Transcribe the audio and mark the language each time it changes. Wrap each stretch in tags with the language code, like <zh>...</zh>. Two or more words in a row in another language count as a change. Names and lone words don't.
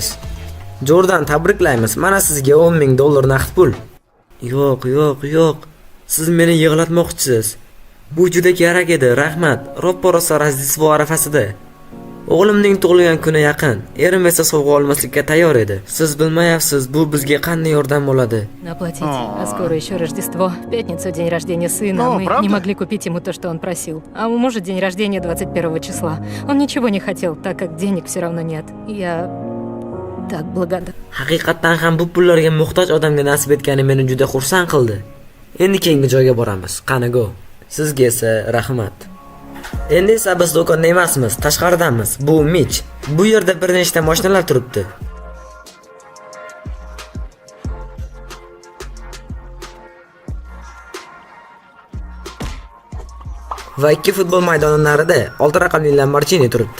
<uz>Jordan, tabriklaymiz. Mana sizga $10,000 naqd pul. Yo'q. Siz meni yig'latmoqchisiz. Bu juda kerak edi, rahmat. Ro'porosa Rojdestvo arafasida. O'g'limning tug'ilgan kuni yaqin. Erim esa sovg'a olmaslikka tayyor edi. Siz bilmayapsiz, bu bizga qanday yordam bo'ladi.</uz> <ru>Оплатить. А скоро еще Рождество. В пятницу день рождения сына. О, Мы правда? не могли купить ему то, что он просил. А у мужа день рождения 21 числа. Он ничего не хотел, так как денег все равно нет. Я так благодарна.</ru> <uz>Haqiqatan ham bu pullarga muhtoj odamga nasib etgani meni juda xursand qildi. Endi keyingi joyga boramiz. Qani go. Sizga esa rahmat. Endi esa biz do'konda emasmiz, tashqaridamiz. Bu Mitch. Bu yerda bir nechta mashinalar turibdi. Va 2 futbol maydoni narida 6 raqamli Lamborghini turibdi.</uz>